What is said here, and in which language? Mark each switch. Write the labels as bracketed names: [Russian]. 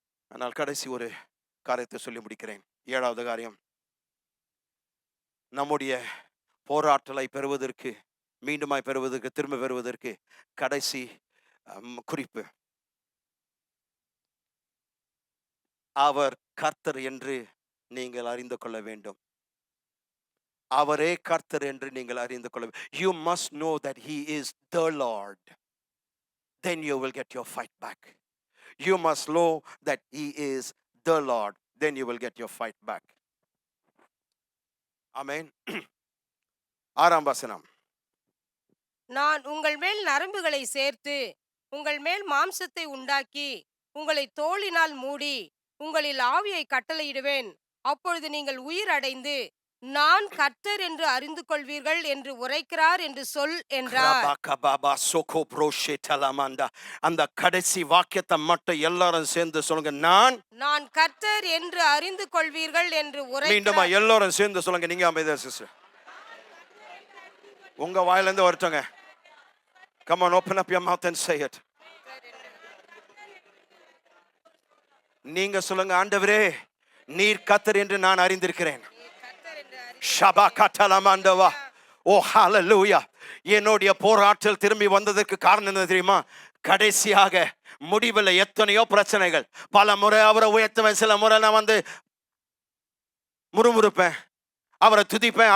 [Tamil] ஆனால் கடைசி ஒரு காரியத்தை சொல்லி முடிக்கிறேன். 7வது காரியம், நம்முடைய போராட்டலை பெறுவதற்கு, மீண்டுமாய் பெறுவதற்கு, திரும்ப பெறுவதற்கு கடைசி குறிப்பு, அவர் கர்த்தர் என்று நீங்கள் அறிந்து கொள்ள வேண்டும். அவரே கர்த்தர் என்று நீங்கள் அறிந்து கொள்ள வேண்டும். [English] You must know that he is the Lord. Then you will get your fight back. You must know that he is the Lord. Then you will get your fight back. [Tamil] Amen. 6ஆம் வசனம். நான் உங்கள் மேல் நரம்புகளை சேர்த்து உங்கள் மேல் மாம்சத்தை உண்டாக்கி உங்களை தோலினால் மூடி உங்களில் ஆவியை கட்டளையிடுவேன். அப்பொழுது நீங்கள் உயிர் அடைந்து நான் கர்த்தர் என்று அறிந்து கொள்வீர்கள் என்று உரைக்கிறார் என்று சொல் என்றார். கிரபகபபா சொகோப்ரோஷே தலமண்டா. அந்த கடைசி வாக்கியத்தை மட்டும் எல்லாரும் சேர்ந்து சொல்லுங்க. நான் கர்த்தர் என்று அறிந்து கொள்வீர்கள் என்று மீண்டுமா உரைக்கிறார். எல்லாரும் சேர்ந்து சொல்லுங்க. நீங்க அமைதியா சிஸ்டர், உங்க வாயிலிருந்து வரட்டுங்க. [English] Come on, open up your mouth and say it. [Tamil] நீங்க சொல்லுங்க, ஆண்டவரே நீர் கர்த்தர் என்று நான் அறிந்திருக்கிறேன். ஷபகதலமண்டவா. ஓ ஹalleluya. என்னுடைய போராட்டத்தில் திரும்பி வந்ததற்கு காரணம் என்ன தெரியுமா? கடைசியாக முடிவில் எத்தனையோ பிரச்சனைகள். பல முறை அவரை உயர்த்துவேன், சில முறை நான் முறுமுறுப்பேன், அவரை துதிப்பேன்.